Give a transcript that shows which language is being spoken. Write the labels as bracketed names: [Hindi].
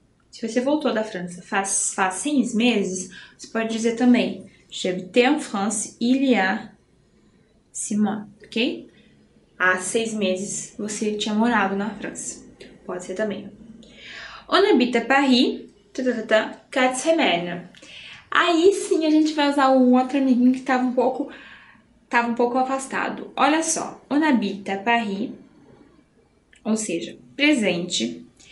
[Portuguese] Se você voltou da França faz 6 meses, você pode dizer também [French] j'habitais en France il y a 6 mois, [Portuguese] ok? Há 6 meses você tinha morado na França. Pode ser também. [French] On habite à Paris, 4 semaines. [Portuguese] Aí sim a gente vai usar o outro amiguinho que estava um pouco afastado. Olha só, [French] on habite à Paris, [Portuguese] ou seja, presente.